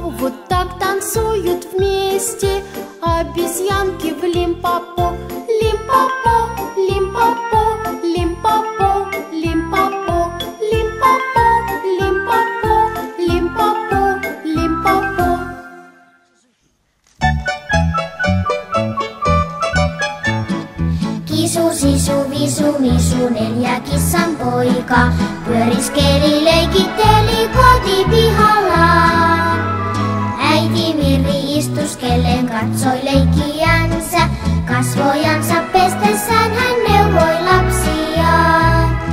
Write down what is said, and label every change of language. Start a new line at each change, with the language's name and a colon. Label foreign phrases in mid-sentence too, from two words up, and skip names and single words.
Russian: Вот так танцуют вместе обезьянки в Лимпопо. Лимпопо, Лимпопо, Лимпопо, Лимпопо, Лимпопо, Лимпопо, Лимпопо, Лимпопо.
Finnish: Kisu, sisu, visu, misu, 4 kissan poika pyöriskeli, leikitteli kotipihalla. Äiti Mirri istuskellen katsoi leikkiänsä, kasvojansa pestessään hän neuvoi lapsiaan.